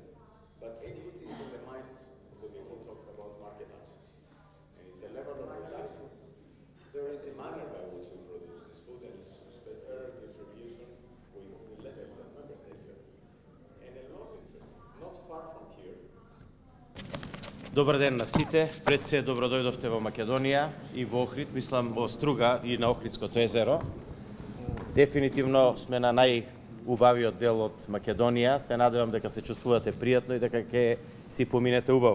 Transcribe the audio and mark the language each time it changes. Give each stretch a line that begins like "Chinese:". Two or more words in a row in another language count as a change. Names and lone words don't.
English: But equity is in the mind of the people who talk about market access. And it's a level of realizing there is a manner by which we produce this food, and it's fair distribution with less than member states here. And a lot of interest, not far from here.
Macedonian: Добар ден на сите. Пред се добродојдовте во Македонија и во Охрид, мислам во Струга и на Охридското езеро. Дефинитивно сме на најубавиот дел од Македонија. Се надевам дека се чувствувате пријатно и дека ќе си поминете убаво.